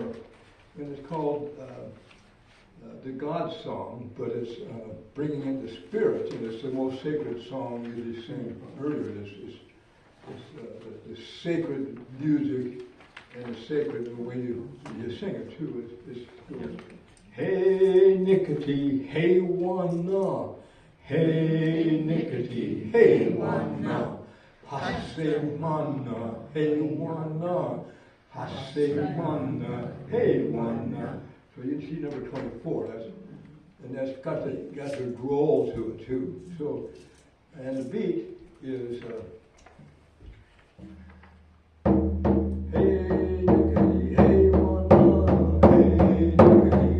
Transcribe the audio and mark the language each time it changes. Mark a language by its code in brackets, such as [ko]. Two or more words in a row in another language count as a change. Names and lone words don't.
[en] And it's called the God Song, but it's Bringing in the Spirit, and it's the most sacred song you sang earlier. It's the sacred music, and it's sacred the way you sing it too. It goes, hey Nickety, hey wana, hey Nickety, hey wana, hase mana, hey wana, hase mana, hey wana. So you see number 24. That's got the growl to it too. So, and the beat is hey nickety, hey wana, hey nickety,